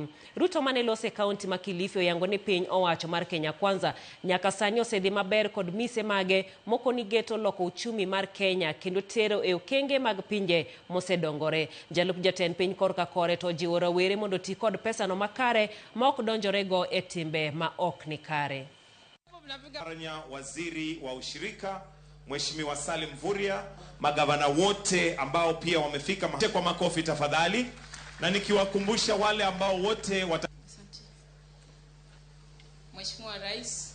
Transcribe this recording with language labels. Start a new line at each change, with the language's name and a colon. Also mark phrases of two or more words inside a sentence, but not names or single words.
Luo (Kenya and Tanzania): Ruto mane lose kaunti ma Kilifi oyango ni piny owacho mar Kenya Kwanza nyaka sani osedhi maber kod mise mage moko ni geto loko uchumi mar Kenya kendo tero e okenge mag pinje mosedongore. Jalup jatend piny korka kore to jiwo rowere mondo ti kod pesa no makare ma ok donjore go e timbe ma ok ni kare.
Swahili: Waziri wa ushirika Mheshimiwa Salim Mvurya, magavana wote ambao pia wamefika kwa makofi tafadhali, na nikiwakumbusha wale ambao wote Mheshimiwa Rais,